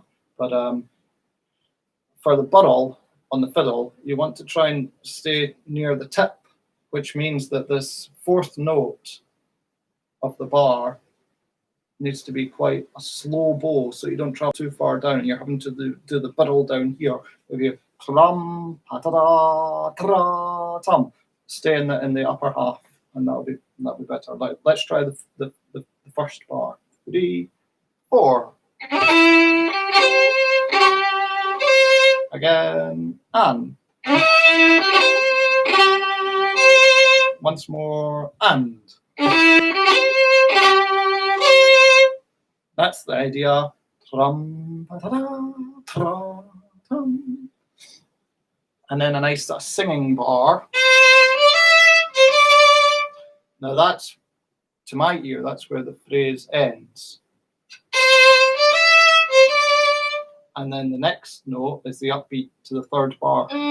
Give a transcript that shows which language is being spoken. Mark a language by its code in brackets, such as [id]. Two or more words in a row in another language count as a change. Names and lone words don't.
[en] But for the burl on the fiddle, you want to try and stay near the tip, which means that this 4th note of the bar needs to be quite a slow bow, so you don't travel too far down. You're having to do the burl down here. If you tram, pa-ta-da, tra, tum, stay in the upper half, and that'll be better. Let's try the first bar. 3, 4. Again, and. Once more, and. That's the idea. Trum, pa-da-da, tra, tum. And then a nice singing bar. Now that's, to my ear, that's where the phrase ends. And then the next note is the upbeat to the 3rd bar.